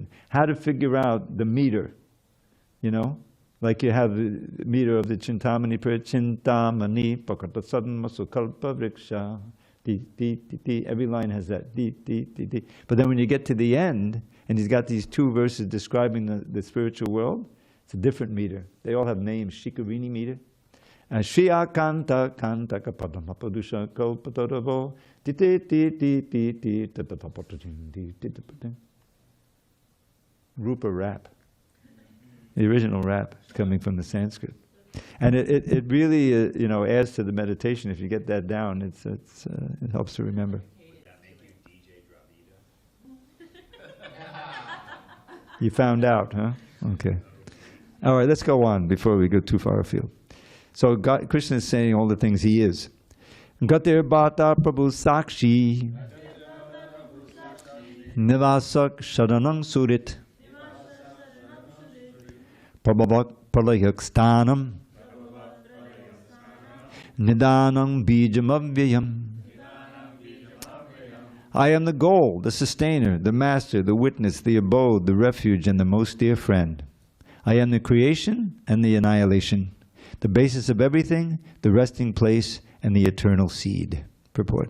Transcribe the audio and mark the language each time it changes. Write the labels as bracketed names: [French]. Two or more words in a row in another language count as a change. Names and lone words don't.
[English] How to figure out the meter, Like you have the meter of the Chintamani prayer, Chintamani, [Sanskrit] Pakata Sadma Sukalpa Vriksha, Ti, Ti, Ti, Ti. [English] Every line has that, Ti, Ti, Ti, Ti. But then when you get to the end, and he's got these two verses describing the spiritual world, it's a different meter. They all have names, Shikarini meter. [Sanskrit] Shriya Kanta Kanta Kapadama Padusha Kalpataravo, Ti, Ti, Ti, Ti, Ti, Ti, Ti, Rupa rap. [English] The original rap is coming from the Sanskrit. And it really, adds to the meditation. If you get that down, it helps to remember. Make you DJ Dravida. You found out, huh? Okay. All right, let's go on before we go too far afield. So Krishna is saying all the things he is. [Sanskrit] Gatir Bhata Prabhu Sakshi Nivasak Sharanang Surit Prabhavat Pralayakstanam Nidanam Bijamavyayam. [English] I am the goal, the sustainer, the master, the witness, the abode, the refuge, and the most dear friend. I am the creation and the annihilation, the basis of everything, the resting place, and the eternal seed. Purport.